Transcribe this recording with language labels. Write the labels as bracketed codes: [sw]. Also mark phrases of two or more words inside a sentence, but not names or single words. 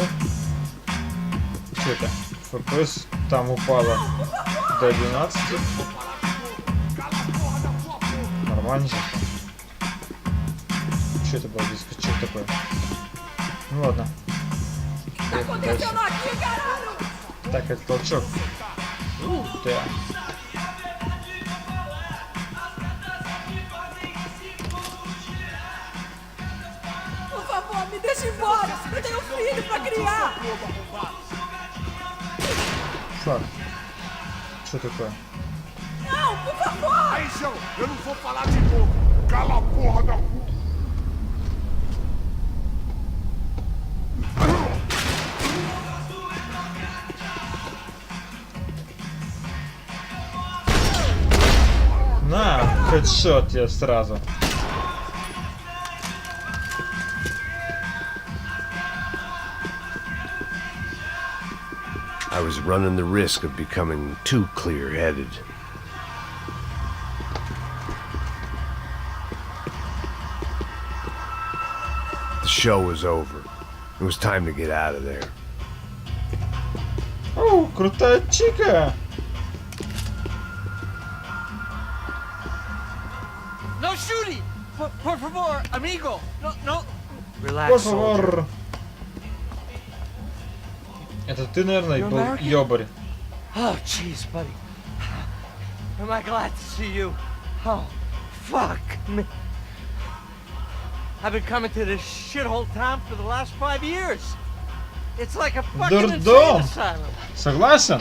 [ru] Что это? ФПС там упало до 12. Нормально же. Что это было здесь? Что это такое? Ну ладно. Так, это толчок. Да. [pt] Me deixa embora! Eu tenho filho pra criar! [ru] Слав, что такое? [pt] Não, por favor! Aí, João, eu não vou falar de novo! Cala a porra da puta! [ru] На, хедшот я сразу. [en] I was running the risk of becoming too clear-headed. The show was over. It was time to get out of there. [ru] О, крутая чика! [en] No shooting! [es] Por favor, amigo! No, no! Por favor! [ru] Это ты, наверное, был ёбарь. [en] Oh, jeez, buddy. Am I glad to see you? Oh, fuck me. I've been coming to this shithole town for the last 5 years. It's like a fucking insane asylum. [ru] Согласен?